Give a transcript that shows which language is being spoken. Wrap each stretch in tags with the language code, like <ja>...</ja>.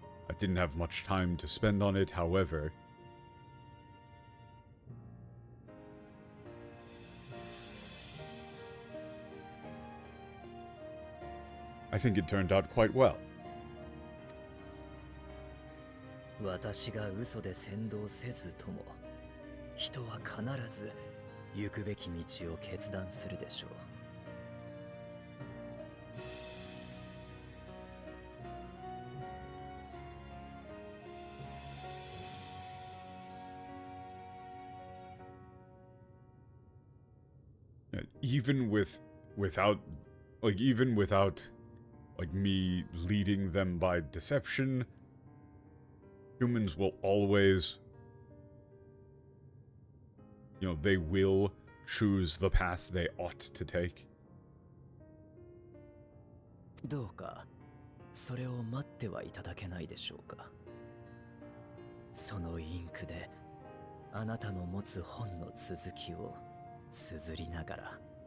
<en>I didn't have much time to spend on it, however. I think it turned out quite well.</en> <ja>私が嘘で先導せずとも、人は必ず行くべき道を決断するでしょう。</ja> <en>Even without like me leading them by deception, humans will always, you know, they will choose the path they ought to take.</en> <ja>どうかそれを待ってはいただけないでしょうか。そのインクであなたの持つ本の続きを綴りながら。</ja>